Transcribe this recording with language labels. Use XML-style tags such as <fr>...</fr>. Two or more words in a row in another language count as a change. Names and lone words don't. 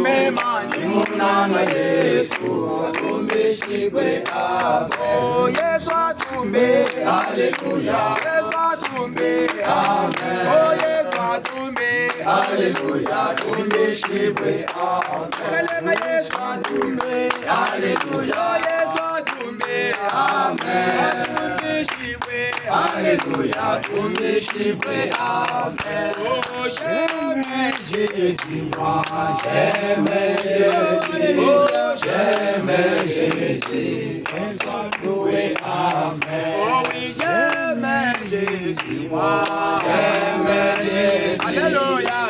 <sw>munanga Yesu, tumishiwe, amen, oh Yesu atume, alléluia, Yesu atume, amen, oh Yesu atume, alléluia, tumishiwe, amen, Yesu atume, alléluia, Yesu atume, amen, tumishiwe, alléluia, tumishiwe, amen,</sw> <fr>oh j'aime Jésus, moi j'aime Jésus, oh j'aime Jésus, qu'il soit loué, amen, oh oui j'aime Jésus, moi j'aime Jésus, alléluia,</fr>